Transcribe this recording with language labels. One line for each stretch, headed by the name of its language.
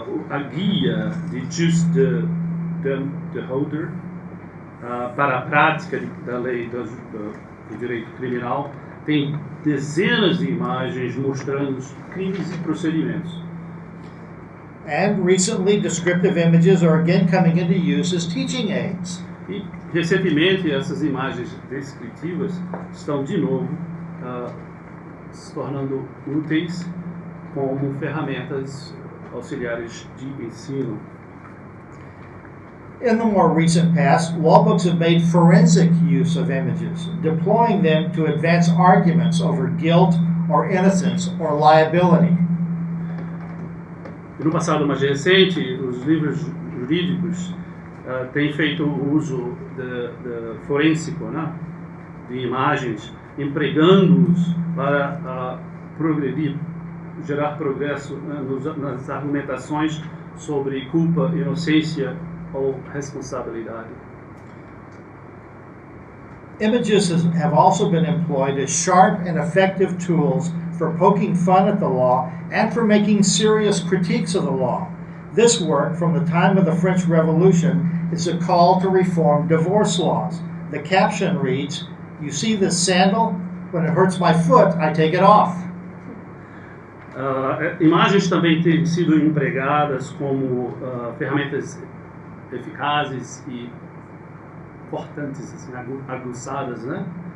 Portuguese: A guia de Jus de Damhouders para a prática da lei do direito criminal tem dezenas de imagens mostrando os crimes e procedimentos.
English: And recently, descriptive images are again coming into use as teaching aids.
Portuguese: E recentemente essas imagens descritivas estão de novo se tornando úteis como ferramentas auxiliares de ensino.
English: In the more recent past, law books have made forensic use of images, deploying them to advance arguments over guilt or innocence or liability.
Portuguese: E no passado mais recente, os livros jurídicos têm feito uso de forênsico, né, de imagens, empregando-os para progredir, gerar progresso nas argumentações sobre culpa, inocência ou responsabilidade.
English: Images have also been employed as sharp and effective tools for poking fun at the law and for making serious critiques of the law. This work, from the time of the French Revolution, is a call to reform divorce laws. The caption reads, "You see this sandal? When it hurts my foot, I take it off."
Portuguese: Imagens também têm sido empregadas como ferramentas eficazes e cortantes, assim, aguçadas, né?